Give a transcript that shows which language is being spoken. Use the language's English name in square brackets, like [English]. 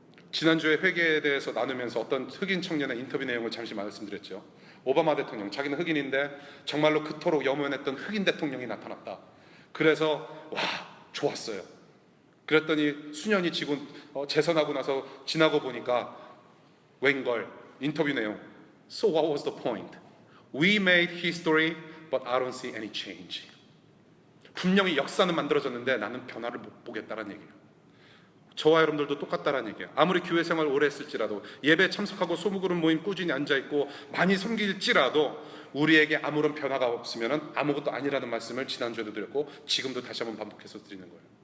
[Korean] 지난주에 회개에 대해서 나누면서 어떤 흑인 청년의 인터뷰 내용을 잠시 말씀드렸죠. 오바마 대통령, 자기는 흑인인데 정말로 그토록 염원했던 흑인 대통령이 나타났다. 그래서 와, 좋았어요. 그랬더니 수년이 지고 재선하고 나서 지나고 보니까 웬걸 인터뷰 내용. [English] So what was the point? We made history, but I don't see any change. [Korean] 분명히 역사는 만들어졌는데 나는 변화를 못 보겠다는 얘기예요. 저와 여러분들도 똑같다는 얘기예요. 아무리 교회 생활 오래 했을지라도 예배 참석하고 소무그룹 모임 꾸준히 앉아있고 많이 섬길지라도 우리에게 아무런 변화가 없으면 아무것도 아니라는 말씀을 지난주에도 드렸고 지금도 다시 한번 반복해서 드리는 거예요.